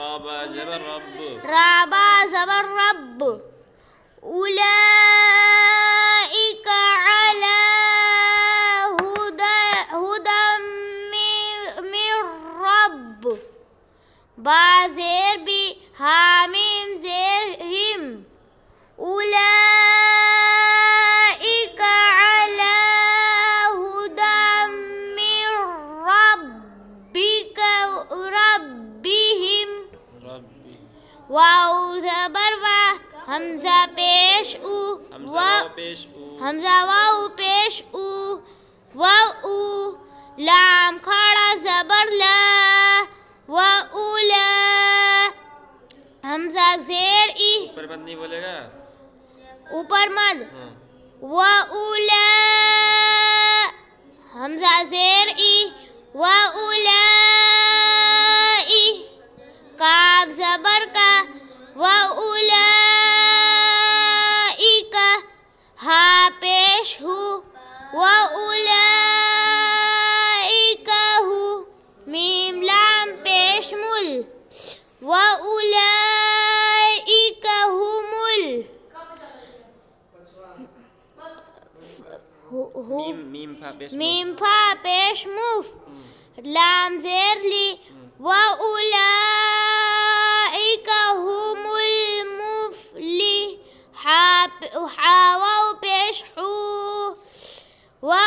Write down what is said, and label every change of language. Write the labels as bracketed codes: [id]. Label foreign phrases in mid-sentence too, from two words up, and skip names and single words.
[ur] رابا زبر رب [ar] اولئک علی ہدم من [ur] رب با زیر بی حامیم زیر ہم [ar] اولئک علی ہدم من ربهم [ur] واو زبر وا حمزہ پیش او حمزہ واو پیش او او لام کھڑا زبر لا و اولا حمزہ زیر ای اوپر مد نہیں بولے گا اوپر مد و اولا حمزہ زیر ای و اولا کاف زبر کا و اولئک ہا پیش ہو و اولئک ہو میم لام پیش مل و اولئک ہمل میم پھا پیش مف لام زیر لی و [ar] اولئک هم المفلحون [ur] واو پیش حو و